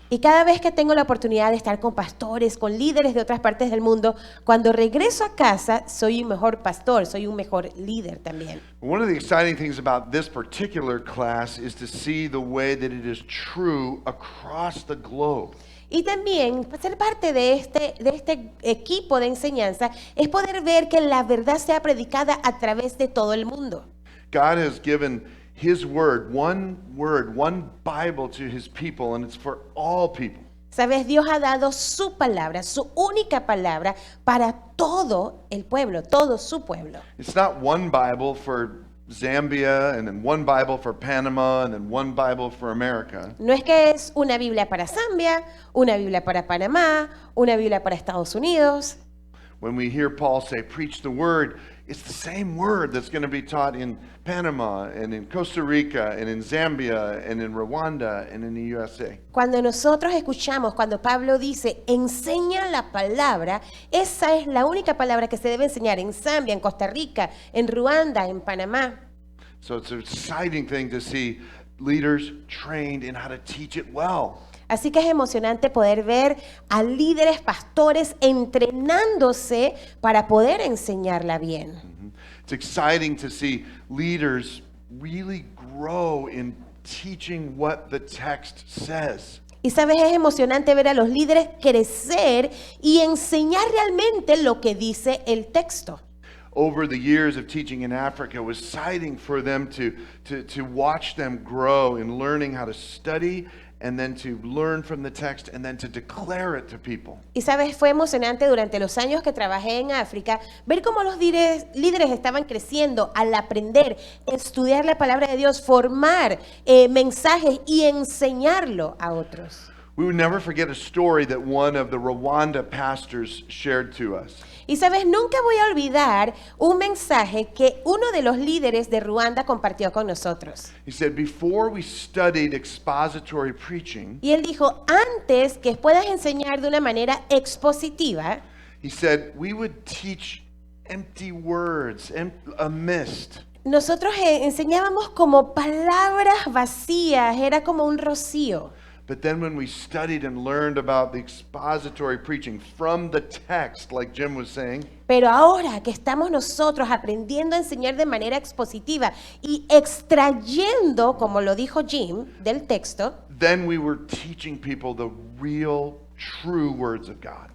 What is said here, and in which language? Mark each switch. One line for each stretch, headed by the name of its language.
Spanish: Y cada vez que tengo la oportunidad de estar con pastores, con líderes de otras partes del mundo, cuando regreso a casa, soy un mejor pastor, soy un mejor líder también.
English: One of the exciting things about this particular class is to see the way that it is true across the globe.
Spanish: Y también ser parte de este equipo de enseñanza es poder ver que la verdad sea predicada a través de todo el mundo.
English: God has given His word, one Bible to His people, and it's for all people.
Spanish: Sabes, Dios ha dado su palabra, su única palabra para todo el pueblo, todo su pueblo.
English: It's not one Bible for Zambia, and then one Bible for Panama, and then one Bible for America.
Spanish: No es que es una Biblia para Zambia, una Biblia para Panamá, una Biblia para Estados Unidos.
English: When we hear Paul say, preach the word, it's the same word that's going to be taught in Panama, and in Costa Rica, and in Zambia, and in Rwanda, and in the USA.
Spanish: Cuando nosotros escuchamos, cuando Pablo dice, enseña la palabra, esa es la única palabra que se debe enseñar en Zambia, en Costa Rica, en Ruanda, en Panamá.
English: So it's an exciting thing to see leaders trained in how to teach it well.
Spanish: Así que es emocionante poder ver a líderes, pastores entrenándose para poder enseñarla bien.
English: It's exciting to see leaders really grow in teaching what the text says.
Spanish: Y sabes, es emocionante ver a los líderes crecer y enseñar realmente lo que dice el texto.
English: Over the years of teaching in Africa, it was exciting for them to watch them grow in learning how to study and then to learn from the text and then to declare it to people.
Spanish: Y sabes, fue emocionante durante los años que trabajé en África ver cómo los líderes estaban creciendo al aprender, estudiar la palabra de Dios, formar mensajes y enseñarlo a otros.
English: We would never forget a story that one of the Rwanda pastors shared to us.
Spanish: Y sabes, nunca voy a olvidar un mensaje que uno de los líderes de Ruanda compartió con nosotros.
English: He said, before we studied expository preaching,
Spanish: Y él dijo, antes que puedas enseñar de una manera expositiva,
English: he said, we would teach empty words, a mist.
Spanish: nosotros enseñábamos como palabras vacías, era como un rocío.
English: But then when we studied and learned about the expository preaching from the text, like Jim was saying,
Spanish: Pero ahora que estamos nosotros aprendiendo a enseñar de manera expositiva y extrayendo, como lo dijo Jim, del texto,
English: then we were teaching people the real, true words of God.